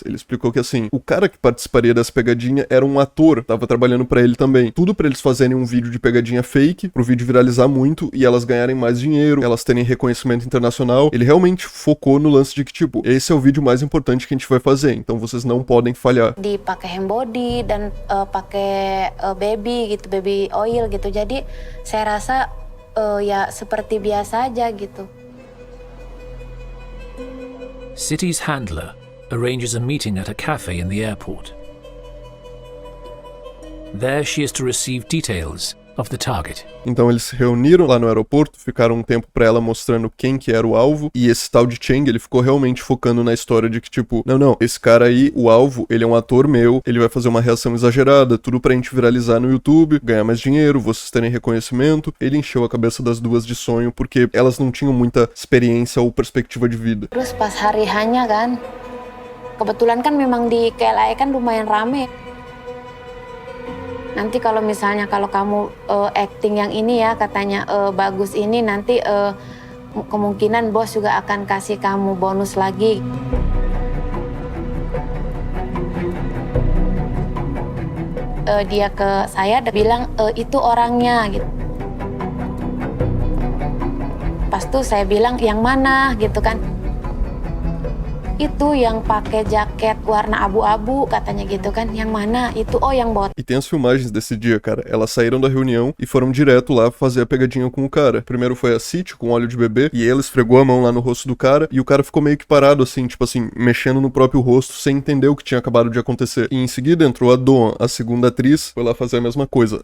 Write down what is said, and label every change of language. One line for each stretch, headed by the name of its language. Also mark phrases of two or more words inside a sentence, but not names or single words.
Portuguese: Ele explicou que assim, o cara que participaria dessa pegadinha era um ator, tava trabalhando pra ele também. Tudo pra eles fazerem um vídeo de pegadinha fake, pro vídeo viralizar muito e elas ganharem mais dinheiro, elas terem reconhecimento internacional. Ele realmente focou no lance de que, tipo, esse é o vídeo mais importante que a gente vai fazer, então vocês não podem falhar.
Indonesian: Dipakai
English: hand body
Indonesian: dan pakai baby gitu,
English: baby oil
Indonesian: gitu. Jadi saya rasa ya seperti biasa aja gitu.
English: City's handler arranges a meeting at a cafe in the airport. There she is to receive details of the target.
Portuguese: Então eles se reuniram lá no aeroporto, ficaram um tempo pra ela mostrando quem que era o alvo, e esse tal de Cheng, ele ficou realmente focando na história de que tipo, não, esse cara aí, o alvo, ele é um ator meu, ele vai fazer uma reação exagerada, tudo pra gente viralizar no YouTube, ganhar mais dinheiro, vocês terem reconhecimento. Ele encheu a cabeça das duas de sonho, porque elas não tinham muita experiência ou perspectiva de vida.
Indonesian: Terus pas hari hanya kan, kebetulan kan memang di KLIA kan lumayan rame. Nanti kalau misalnya kalau kamu acting yang ini ya katanya bagus ini, nanti kemungkinan bos juga akan kasih kamu bonus lagi. Dia ke saya bilang itu orangnya gitu. Pas tuh saya bilang yang mana gitu kan. Itu yang pakai jaket warna abu-abu, katanya gitu kan. Yang mana? Itu, oh yang bot.
Portuguese: E tem as filmagens desse dia, cara. Elas saíram da reunião e foram direto lá fazer a pegadinha com o cara. Primeiro foi a City com óleo de bebê, e ela esfregou a mão lá no rosto do cara, e o cara ficou meio que parado assim, tipo assim, mexendo no próprio rosto, sem entender o que tinha acabado de acontecer. E em seguida entrou a Doan, a segunda atriz, foi lá fazer a mesma coisa.